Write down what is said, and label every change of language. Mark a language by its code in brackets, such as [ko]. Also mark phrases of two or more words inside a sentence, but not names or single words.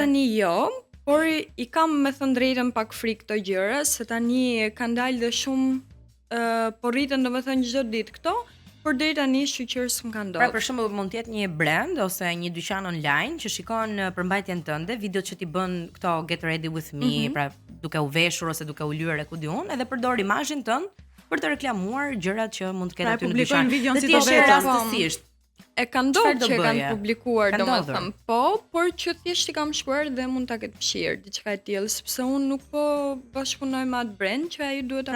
[sq] tani jo, por i kam me thënë drejtën pak frikë këto gjëra, se tani kanë dalë dhe shumë po rriten domethënë çdo ditë këto, por deri tani shqyqyrës më kanë Pra ndodhur. për shembull mund të jetë një brand ose një dyqan online që shikon përmbajtjen tënde, videot që ti bën këto [en] get ready with me, [sq] pra duke u veshur ose duke u lyer e ku di unë, edhe përdor imazhin tënd për të reklamuar gjërat që mund të ketë Pra, aty në publikojnë dyqan. videon Dhe si ti do e sheh vetëm. rastësisht. E kanë ndodhur Çfarë do që e kanë bëje? publikuar Ka domethënë, po, por që thjesht i kam shkruar dhe mund ta ketë fshirë diçka e tillë, sepse unë nuk po bashkëpunoj me atë brand që ai duhet ta